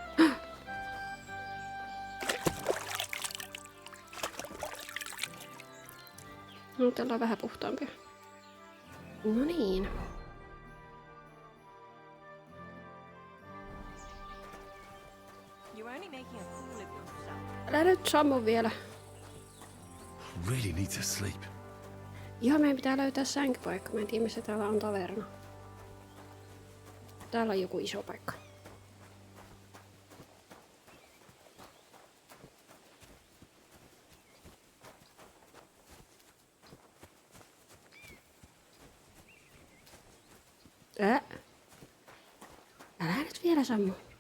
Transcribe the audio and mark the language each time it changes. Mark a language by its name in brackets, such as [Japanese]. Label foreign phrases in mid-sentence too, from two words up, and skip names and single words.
[Finnish] No, täällä on vähän puhtaampia. No niin. Älä nyt sammu vielä. [English] Really need to sleep. [Finnish] Joo, meidän pitää löytää sänkypaikka. Mä en tiedä, missä täällä on taverna. Täällä on joku iso paikka. Älä nyt vielä sammu.